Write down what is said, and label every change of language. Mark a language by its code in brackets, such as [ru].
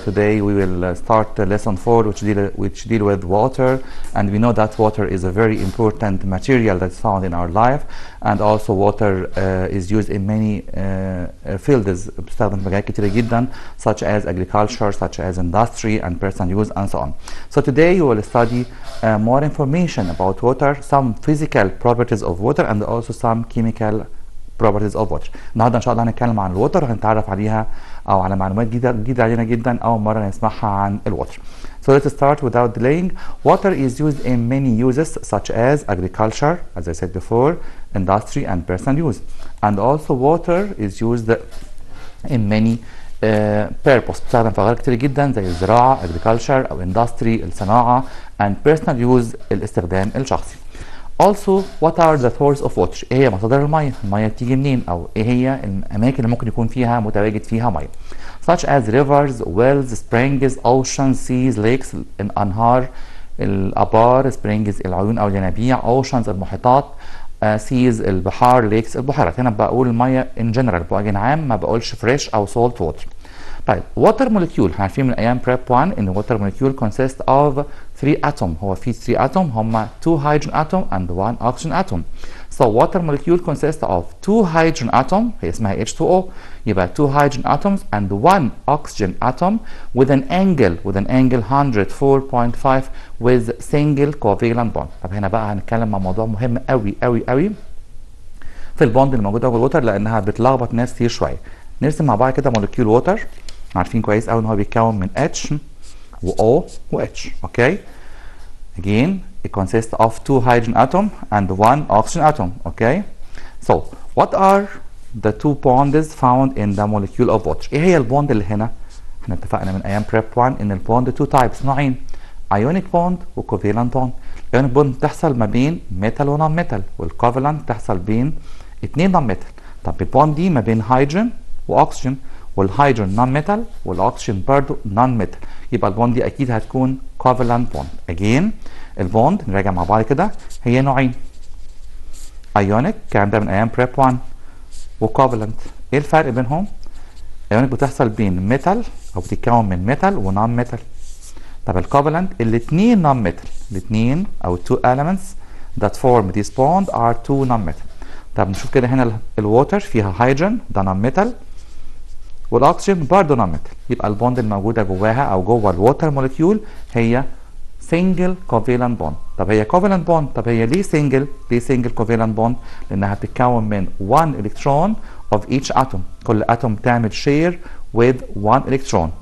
[en] Today we will start lesson 4 which deal with water, and we know that water is a very important material that's found in our life, and also water is used in many fields [ar] بتستخدم في مجالات كتيرة جدا [en] such as agriculture, such as industry and personal use and so on. So today we will study more information about water, some physical properties of water and also some chemical properties of water. [ar] النهارده ان شاء الله هنتكلم عن الووتر وهنتعرف عليها او على معلومات جديده علينا جدا اول مره نسمعها عن الووتر. [en] So let's start without delaying. Water is used in many uses such as agriculture, as I said before, industry and personal use. And also water is used in many purpose. [ar] بتستخدم في أغراض كتير جدا زي الزراعه agriculture او industry الصناعه [en] and personal use [ar] الاستخدام الشخصي. [en] Also, what are the sources of water؟ [ar] ايه هي مصادر الميه؟ الميه بتيجي منين؟ او ايه هي الاماكن اللي ممكن يكون فيها متواجد فيها ميه؟ [en] Such as rivers, wells, springs, oceans, seas, lakes, [ar] الانهار، الابار، springs العيون او الينابيع، oceans المحيطات، seas البحار، lakes البحيرات. هنا بقول الميه in general بوجه عام، ما بقولش fresh او salt water. طيب water molecule احنا عارفين من ايام prep 1 ان water molecule consists of 3 atom. هو في [en] 3 atom هما 2 hydrogen atom and 1 oxygen atom. So water molecule consists of 2 hydrogen atom [ar] هي اسمها [en] H2O، يبقى 2 hydrogen atoms and 1 oxygen atom with an angle 104.5 with single covalent bond. [ar] طب هنا بقى هنتكلم عن موضوع مهم قوي قوي قوي في البوند اللي موجوده جوه الووتر لانها بتلخبط ناس كتير شويه. نرسم مع بعض كده مولكيول ووتر، عارفين كويس قوي ان هو بيتكون من H و O و H. [en] Okay, again it consists of 2 hydrogen atom and 1 oxygen atom. Okay, so what are the 2 bonds found in the molecule of water؟ [ar] ايه هي البوند اللي هنا؟ احنا اتفقنا من ايام prep 1 ان البوند 2 types، نوعين، ionic bond و covalent bond. ionic bond بتحصل ما بين metal و non metal، والcovalent بتحصل بين 2 non metal. طب البوند دي ما بين هيدروجين واكسجين، والهيدروجين نون ميتال والاكسجين برضه نون ميتال، يبقى البوند دي اكيد هتكون كوفالنت بوند. اجين البوند نراجع مع بعض كده هي نوعين، ايونيك الكلام ده من ايام بريب 1 وكوفالنت. ايه الفرق بينهم؟ ايونيك بتحصل بين ميتال او بتتكون من ميتال ونون ميتال. طب الكوفالنت الاثنين نون ميتال، الاثنين او [en] 2 elements that form this bond are 2 non metal. [ar] طب نشوف كده هنا الووتر فيها هيدروجين ده نون ميتال والاكسجين برضه نون ميتال، يبقى البوند الموجوده جواها او جوه الووتر مولكيول هي سنجل كوفالنت بوند. طب هي كوفالنت بوند، طب هي ليه سنجل كوفالنت بوند؟ لانها بتتكون من 1 الكترون of each atom، كل اتوم بتعمل شير with 1 الكترون.